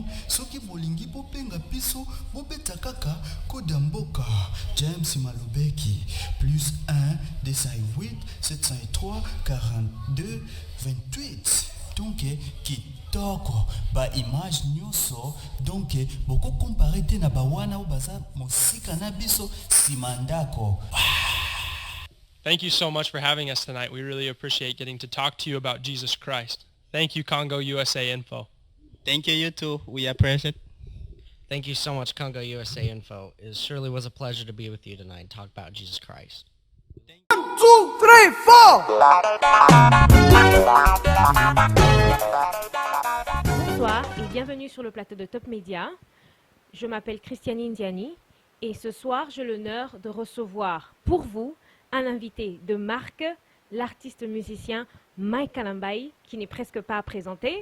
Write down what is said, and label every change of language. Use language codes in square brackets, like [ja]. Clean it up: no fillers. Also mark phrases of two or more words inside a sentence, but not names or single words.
[ln] Soki bolingi bo penga biso bo beta kaka Kodamboka James Malobeki plus 1 208 703 42 28. Donc kitoko ba image nyonso donc boko comparer te na bawana ou baza mosika na biso simandako. [en] Thank you so much for having us tonight. We really appreciate getting to talk to you about Jesus Christ. Thank you, Congo USA Info. Thank you, you too. We appreciate it. Thank you so much, Congo USA Info. It surely was a pleasure to be with you tonight and talk about Jesus Christ. 1, 2, 3, 4. [fr] Bonsoir et bienvenue sur le plateau de Top Media. Je m'appelle Christiane Indiani et ce soir j'ai l'honneur de recevoir pour vous un invité de marque, l'artiste musicien Mike Kalambai, qui n'est presque pas à présenter.